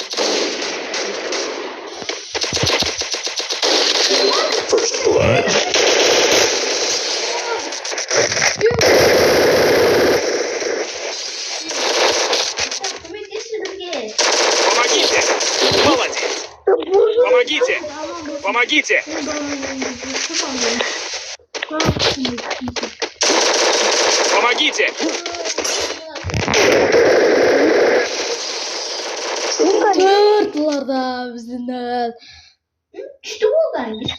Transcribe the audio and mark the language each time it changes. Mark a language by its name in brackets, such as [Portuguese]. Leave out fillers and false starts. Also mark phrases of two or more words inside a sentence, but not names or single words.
[English] First blood. [Russian] Помогите. Молодец. Помогите. Помогите. Помогите. [Turkish] Dörtler da bizimle. İşte bu da.